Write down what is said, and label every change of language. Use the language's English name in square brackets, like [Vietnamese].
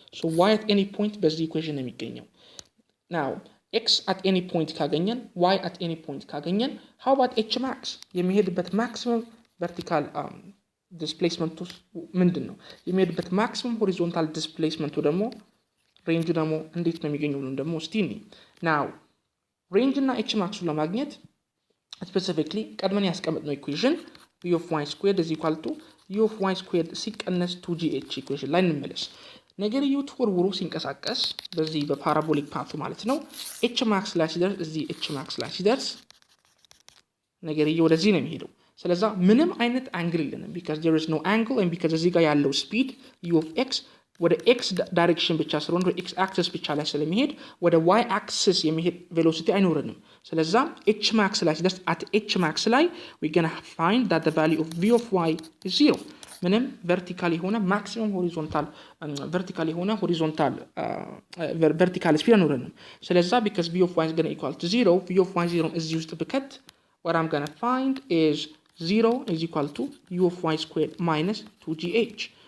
[English] So y at any point በዚህ equation ነው የሚገኘው. Now x at any point ካገኘን y at any point ካገኘን how about h max [Amharic] የሚሄድበት maximum vertical displacement ምንድን ነው? የሚሄድበት maximum horizontal displacement ደግሞ range ደግሞ እንዴት ነው የሚገኘው ብለን ደግሞ እስቲ እንይ. [English] Now range እና h max ለማግኘት specifically ቀድመን ያስቀመጥነው equation v of y squared is equal to [Amharic] u of y squared ሲቀነስ 2gh ኢኩዌሽን ላይ እንመለስ። ነገርየው ተወርውሮ ሲንቀሳቀስ በዚህ በፓራቦሊክ ፓቱ ማለት ነው h max ላይ ሲደርስ እዚህ h max ላይ ሲደርስ ነገርየው ወደዚህ ነው የሚሄደው። ስለዛ ምንም አይነት አንግል የለንም [English] because there is no angle [Amharic] and because እዚህ ጋር ያለው ስፒድ u of x ወደ x ዳይሬክሽን ብቻ ስለሆነ ወደ x axis ብቻ ላይ ስለሚሄድ ወደ y axis የሚሄድ ቬሎሲቲ አይኖርንም። ስለዛ h max ላይ ሲደርስ at h max ላይ [English] we gonna find that the value of v of y is 0. [Amharic] ምንም vertical የሆነ maximum horizontal vertical የሆነ horizontal vertical speed አይኖርንም። [English] ስለዛ because v of y is going to equal to 0 v of y 0 [Amharic] እዚህ ውስጥ ብከት [English] what I'm going to find is 0 is equal to u of y squared minus 2gh.